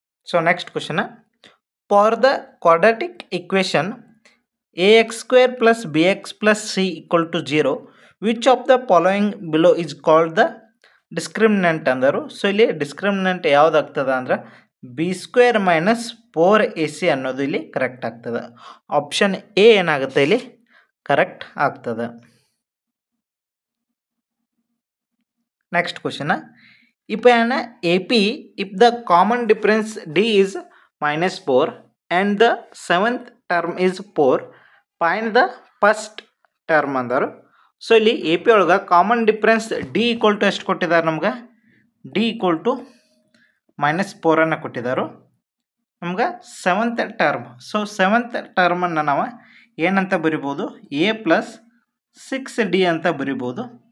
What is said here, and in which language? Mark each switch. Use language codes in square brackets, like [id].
[en] so next question, for the quadratic equation ax square plus bx plus c equal to 0, which of the following below is called the discriminant [kn] ಅಂದರು. So ಇಲ್ಲಿ discriminant ಯಾವ್ದು ಆಗ್ತದೆ ಅಂದ್ರೆ B square minus 4ac ಅನ್ನೋದು ಇಲ್ಲಿ correct ಆಗ್ತದೆ. Option A ಏನಾಗುತ್ತೆ ಇಲ್ಲಿ ಕರೆಕ್ಟ್ ಆಗ್ತದೆ. [en] next question, if an AP if the common difference d is minus 4 and the seventh term is 4, find the first term [kn] ಅಂದರು. ಸೊ ಇಲ್ಲಿ ಎ ಪಿ ಒಳಗೆ common difference D equal to ಎಷ್ಟು ಕೊಟ್ಟಿದ್ದಾರೆ ನಮ್ಗೆ, D equal to -4 ಕೊಟ್ಟಿದ್ದಾರೆ. ನಮ್ಗೆ seventh term, so seventh ಟರ್ಮನ್ನು ನಾವು ಏನಂತ ಬರಿಬೋದು, ಎ ಪ್ಲಸ್ 6d ಅಂತ ಬರಿಬೋದು.